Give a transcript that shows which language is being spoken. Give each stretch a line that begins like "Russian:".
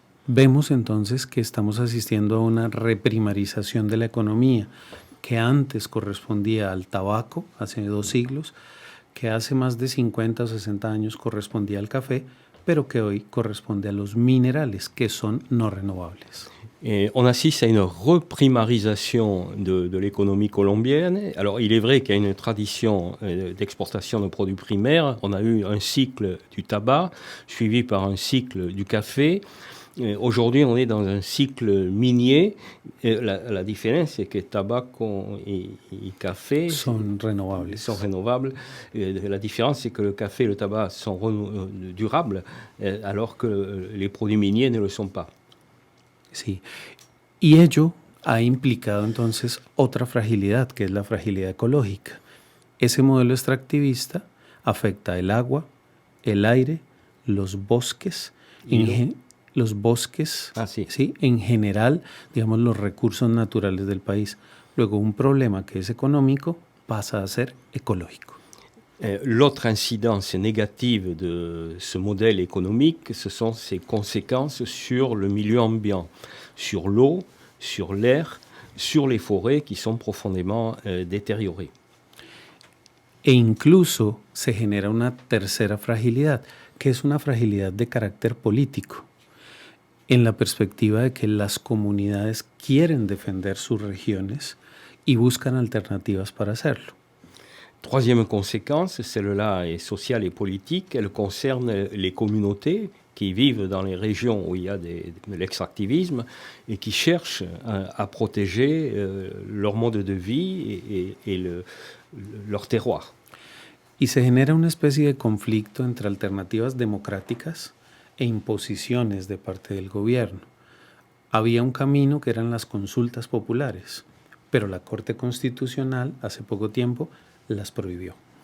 Spanish: Vemos entonces que estamos asistiendo a una reprimarización de la economía, que antes correspondía al tabaco, hace 2 siglos, que hace más de 50 o 60 años correspondía al café, pero que hoy corresponde a los minerales, que son no renovables.
French: Et on assiste à une reprimarisation de l'économie colombienne. Alors, il est vrai qu'il y a une tradition d'exportation de produits primaires. On a eu un cycle du tabac, suivi par un cycle du café. Aujourd'hui, on est dans un cycle minier. La différence, c'est que tabac et café
Spanish: Son renovables.
French: sont rénovables. La différence, c'est que le café et le tabac sont durables, alors que les produits miniers ne le sont pas.
Spanish: Sí, y ello ha implicado entonces otra fragilidad, que es la fragilidad ecológica. Ese modelo extractivista afecta el agua, el aire, los bosques, los bosques, ¿sí? En general, digamos, los recursos naturales del país. Luego, un problema que es económico pasa a ser ecológico.
French: L'autre incidence négative de ce modèle économique, ce sont ses conséquences sur le milieu ambiant, sur l'eau, sur l'air, sur les forêts qui sont profondément détériorées.
Spanish: E incluso se genera una tercera fragilidad, que es una fragilidad de carácter político, en la perspectiva de que las comunidades quieren defender sus regiones y buscan alternativas para hacerlo.
French: Troisième conséquence, celle-là est sociale et politique, elle concerne les communautés qui vivent dans les régions où il y a de l'extractivisme et qui cherchent à protéger leur mode de vie et leur terroir.
Spanish: Y se genera una especie de conflicto entre alternativas democráticas e imposiciones de parte del gobierno. Había un camino que eran las consultas populares, pero la Corte Constitucional hace poco tiempo las prohibió.